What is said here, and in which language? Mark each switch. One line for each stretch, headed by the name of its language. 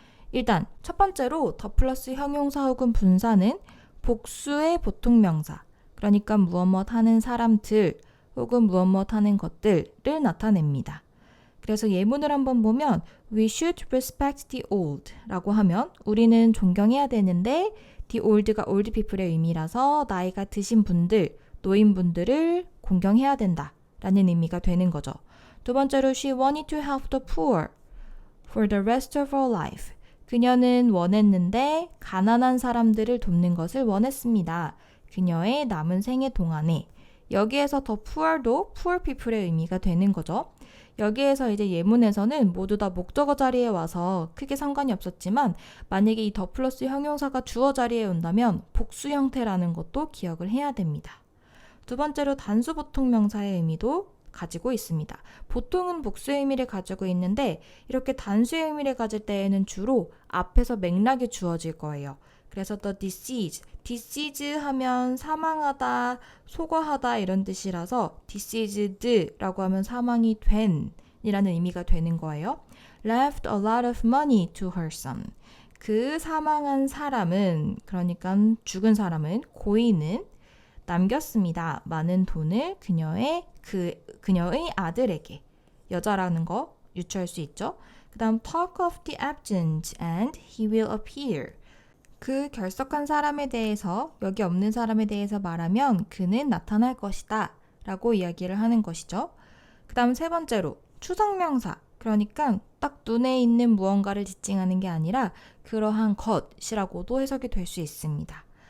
Korean: 일단 첫 번째로 더 플러스 형용사 혹은 분사는 복수의 보통명사, 그러니까 무엇 하는 사람들 혹은 무엇 하는 것들을 나타냅니다. 그래서 예문을 한번 보면
English: We should respect the old
Korean: 라고 하면 우리는 존경해야 되는데 the old가 old people의 의미라서 나이가 드신 분들, 노인분들을 공경해야 된다 라는 의미가 되는 거죠.
English: 두 번째로 She wanted to help the poor for the rest of her life.
Korean: 그녀는 원했는데 가난한 사람들을 돕는 것을 원했습니다. 그녀의 남은 생애 동안에. 여기에서 더 poor도 poor people의 의미가 되는 거죠. 여기에서 이제 예문에서는 모두 다 목적어 자리에 와서 크게 상관이 없었지만 만약에 이 더 플러스 형용사가 주어 자리에 온다면 복수 형태라는 것도 기억을 해야 됩니다. 두 번째로 단수 보통 명사의 의미도 가지고 있습니다. 보통은 복수의 의미를 가지고 있는데 이렇게 단수의 의미를 가질 때에는 주로 앞에서 맥락이 주어질 거예요. 그래서 the deceased 하면 사망하다, 소거하다 이런 뜻이라서 deceased라고 하면 사망이 된 이라는 의미가 되는 거예요.
English: left a lot of money to her son.
Korean: 그 사망한 사람은, 그러니까 죽은 사람은, 고인은 남겼습니다. 많은 돈을 그녀의 아들에게. 여자라는 거 유추할 수 있죠.
English: 그 다음 talk of the absent and he will appear.
Korean: 그 결석한 사람에 대해서, 여기 없는 사람에 대해서 말하면 그는 나타날 것이다 라고 이야기를 하는 것이죠. 그 다음 세 번째로 추상명사, 그러니까 딱 눈에 있는 무언가를 지칭하는 게 아니라 그러한 것이라고도 해석이 될 수 있습니다.